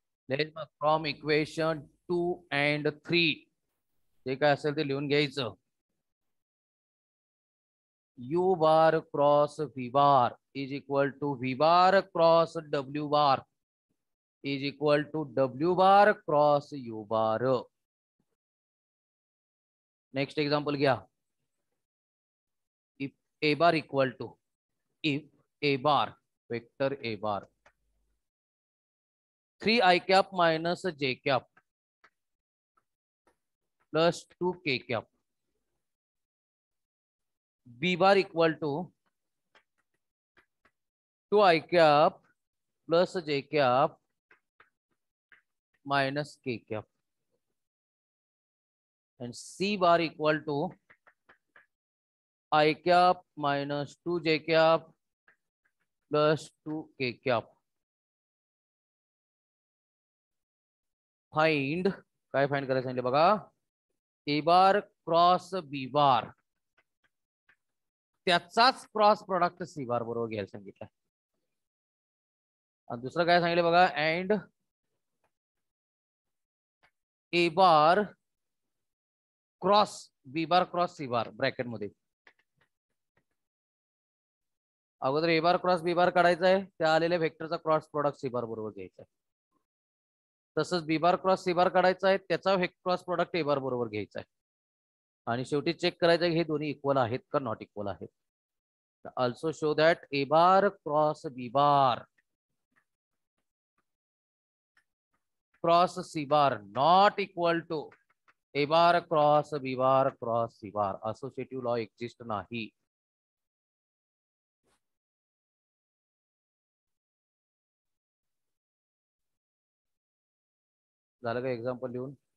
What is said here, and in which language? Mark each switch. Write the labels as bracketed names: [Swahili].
[English] from equation 2 and 3 [Marathi] जे काय असेल ते लिहून घ्यायचं. [English] You bar cross V bar is equal to V bar cross W bar is equal to W bar cross you bar. Next example घ्या. If A bar equal to if A bar vector A bar 3 i cap minus j cap plus 2 k cap b bar equal to 2 i cap plus j cap minus k cap and C bar equal to I cap minus 2 j cap plus 2 k cap. [Marathi] Find काय find करायचं सांगितलं बघा, A bar cross B bar त्याचाच cross product C bar बरोबर घ्यायला सांगितलं. आणि दुसरं काय सांगितलं बघा, and A bar cross B bar cross C bar bracket मध्ये. अगोदर A bar cross B bar काढायचा आहे, त्या आलेल्या वेक्टरचा क्रॉस प्रोडक्ट C bar बरोबर घ्यायचा आहे. तसंच B bar cross C bar काढायचा आहे, त्याचा क्रॉस प्रोडक्ट A bar बरोबर घ्यायचा आहे. आणि शेवटी चेक करायचं आहे हे दोन्ही इक्वल आहेत का नॉट इक्वल आहेत. [English] Also show that A bar cross B bar cross C bar not equal to A bar cross B bar cross C bar. [Marathi] Associative law exist नाही. झालं का एक्झाम्पल लिहून?